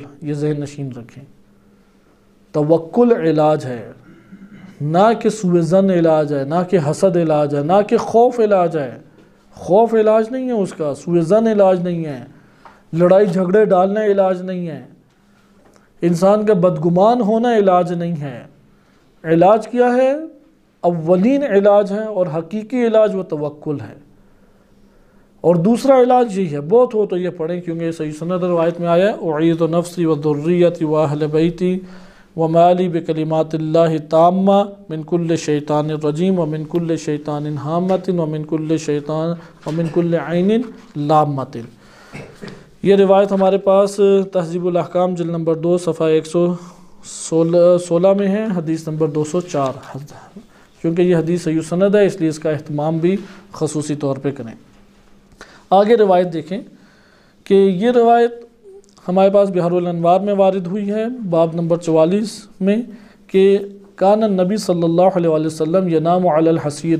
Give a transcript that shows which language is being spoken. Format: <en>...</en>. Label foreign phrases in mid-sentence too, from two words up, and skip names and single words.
<ur>یہ ذہن نشین رکھیں، توکل علاج ہے، نہ کہ سوء ظن علاج ہے، نہ کہ حسد علاج ہے، نہ کہ خوف علاج ہے، خوف علاج نہیں ہے اس کا، سوء ظن علاج نہیں ہے، لڑائی جھگڑے ڈالنا علاج نہیں ہے، انسان کا بدگمان ہونا علاج نہیں ہے۔ علاج کیا ہے؟ اولین علاج ہے اور حقیقی علاج وہ توکل ہے، اور دوسرا علاج یہی ہے، بہت ہو تو یہ پڑھیں کیونکہ یہ صحیح سند روایت میں آیا ہے،</ur> <ar>اعیذ نفسی و ذریتی و اہل بیتی و مالی بکلمات اللہ تامہ من کل شیطان الرجیم و من کل شیطان حامۃ و من کل شیطان و من کل عین لامۃ۔</ar> <ur>یہ روایت ہمارے پاس تہذیب الاحکام جلد نمبر 2 صفحہ 16 میں ہے، حدیث نمبر 204، کیونکہ یہ حدیث صحیح سند ہے اس لیے اس کا اہتمام بھی خصوصی طور پہ کریں۔ آگے روایت دیکھیں کہ یہ روایت ہمارے پاس بحر الانوار میں وارد ہوئی ہے، باب نمبر 44 میں، کہ</ur> <ar>کان النبی صلی اللہ علیہ وآلہ وسلم ینام علی الحصیر۔</ar>